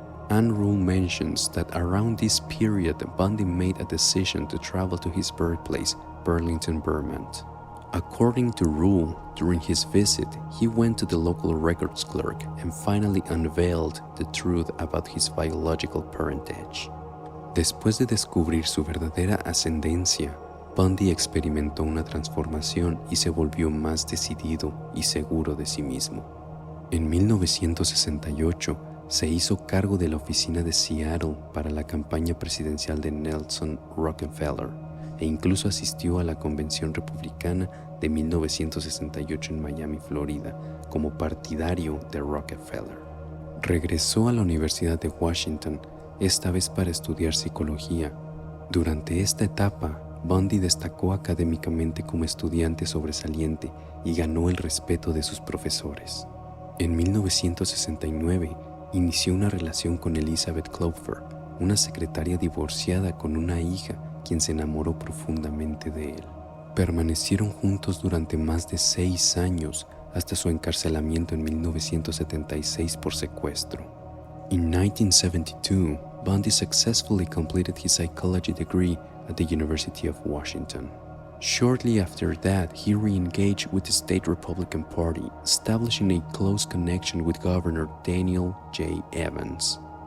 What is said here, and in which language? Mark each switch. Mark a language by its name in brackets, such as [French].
[English] Anne Rule mentions that around this period, Bundy made a decision to travel to his birthplace, Burlington, Vermont. According to Rule, during his visit, he went to the local records clerk and finally unveiled the truth about his biological parentage. [Spanish] Después de descubrir su verdadera ascendencia, Bundy experimentó una transformación y se volvió más decidido y seguro de sí mismo. En 1968, se hizo cargo de la oficina de Seattle para la campaña presidencial de Nelson Rockefeller e incluso asistió a la convención republicana de 1968 en Miami, Florida, como partidario de Rockefeller. Regresó a la Universidad de Washington, esta vez para estudiar psicología. Durante esta etapa, Bundy destacó académicamente como estudiante sobresaliente y ganó el respeto de sus profesores. En 1969, inició una relación con Elizabeth Clover, una secretaria divorciada con una hija, quien se enamoró profundamente de él. Permanecieron juntos durante más de 6 años hasta su encarcelamiento en 1976 por secuestro. [English] In 1972, Bundy successfully completed his psychology degree at the University of Washington. Shortly after that, he re-engaged with the state Republican Party, establishing a close connection with Governor Daniel J. Evans.